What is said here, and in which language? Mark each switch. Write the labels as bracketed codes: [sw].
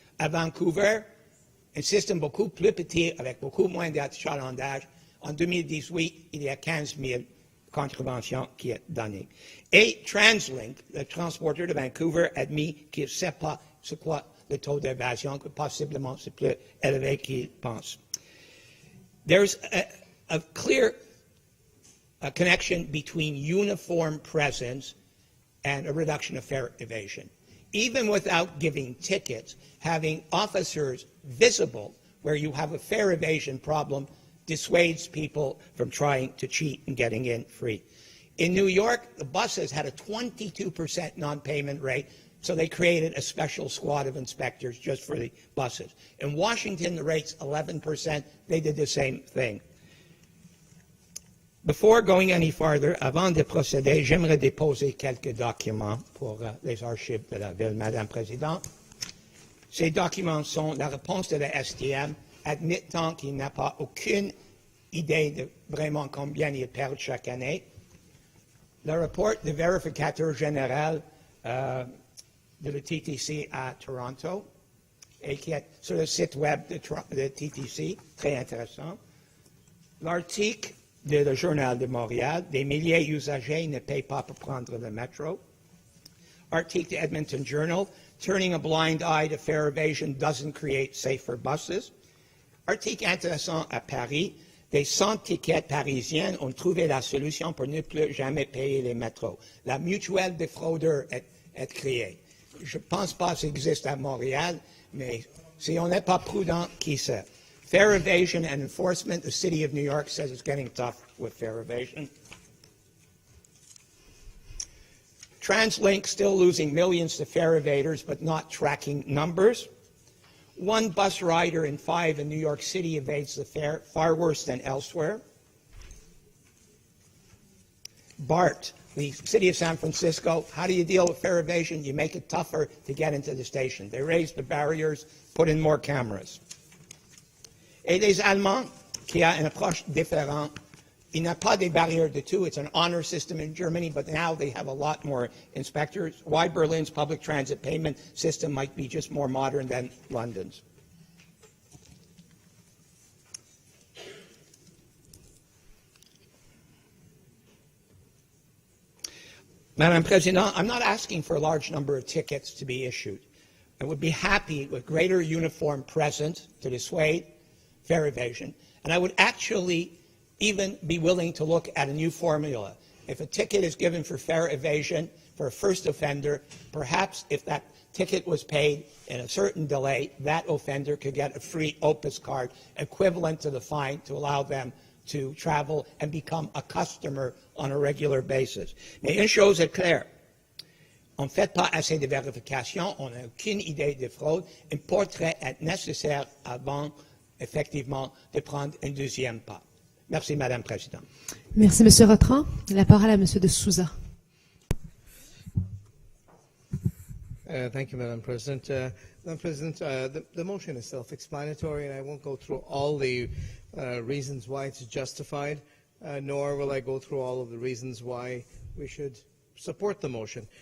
[fr] À Vancouver, un système beaucoup plus petit, avec beaucoup moins d'achalandage. En 2018, il y a 15 000 contraventions qui sont données. Et TransLink, le transporteur de Vancouver, a admis qu'il ne sait pas ce quoi le taux d'évasion, que possiblement c'est plus élevé qu'ils pensent. [en] There's a clear connection between uniform presence and a reduction of fare evasion. Even without giving tickets, having officers visible where you have a fare evasion problem dissuades people from trying to cheat and getting in free. In New York, the buses had a 22% non-payment rate, so they created a special squad of inspectors just for the buses. In Washington, the rate's 11%. They did the same thing. Before going any farther, [fr] avant de procéder, j'aimerais déposer quelques documents pour les archives de la ville, Madame la Présidente. Ces documents sont la réponse de la STM, admettant qu'il n'a pas aucune idée de vraiment combien ils perdent chaque année. Le rapport du vérificateur général de la TTC à Toronto, et qui est sur le site web de TTC, très intéressant. L'article le Journal de Montréal, des milliers d'usagers ne payent pas pour prendre le métro. Article de [en] Edmonton Journal, turning a blind eye to fare evasion doesn't create safer buses. [fr] Article intéressant à Paris, des sans-tickets parisiennes ont trouvé la solution pour ne plus jamais payer les métros. La mutuelle des fraudeurs est créée. Je ne pense pas que ça existe à Montréal, mais si on n'est pas prudent, qui sait? [en] Fare evasion and enforcement, the city of New York says it's getting tough with fare evasion. TransLink still losing millions to fare evaders, but not tracking numbers. One bus rider in 5 in New York City evades the fare, far worse than elsewhere. BART, the city of San Francisco, how do you deal with fare evasion? You make it tougher to get into the station. They raise the barriers, put in more cameras. [fr] Et les Allemands, qui a une approche différente, il n'y a pas de barrières du tout. [en] It's an honor system in Germany, but now they have a lot more inspectors. Why Berlin's public transit payment system might be just more modern than London's. Madam President, I'm not asking for a large number of tickets to be issued. I would be happy with greater uniform presence to dissuade fare evasion, and I would actually even be willing to look at a new formula. If a ticket is given for fare evasion for a first offender, perhaps if that ticket was paid in a certain delay, that offender could get a free Opus card equivalent to the fine to allow them to travel and become a customer on a regular basis. [fr] Mais une chose est claire, on ne fait pas assez de vérifications, on n'a aucune idée de fraude, il pourrait être nécessaire avant effectivement de prendre un deuxième pas. Merci, Madame la Présidente. Merci, Monsieur Rotran. La parole à Monsieur de Souza. [en] Thank you, Madam President. Madam President, the motion is self-explanatory, and I won't go through all the reasons why it's justified, nor will I go through all of the reasons why we should support the motion.